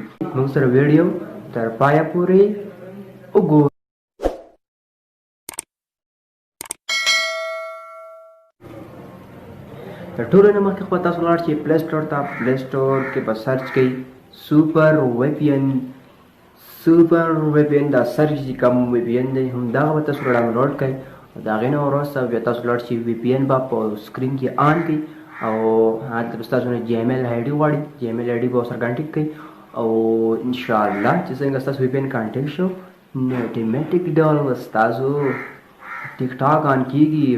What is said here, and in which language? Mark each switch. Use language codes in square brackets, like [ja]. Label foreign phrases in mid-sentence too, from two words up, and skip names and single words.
[ps] موږ سره ویډیو تر پایه پورې وګورئ. تر ټولو نه مخکې خو تاسو لاړ شئ پلی سټور ته. پلی سټور کې به سرچ کوئ سوپر وی پی این. سوپر وی پی این دا سرچ چې کوم وی پی این دی همدغه به تاسو ډاونلوډ کړئ. د هغې نه وروسته بیا تاسو لاړ شئ وی پی این به په سکرین کې آن کړئ او هلته به ستاسو نه جی ایم ایل آی ډي غواړي. جی ایم ایل آی ډي به ورسره کنټیکټ کړئ او انشاءالله چې څنګه ستاسو وی پی این کنټیکټ شو نو اټومیټیک ډول به ستاسو ټیک ټاک آن کېږي.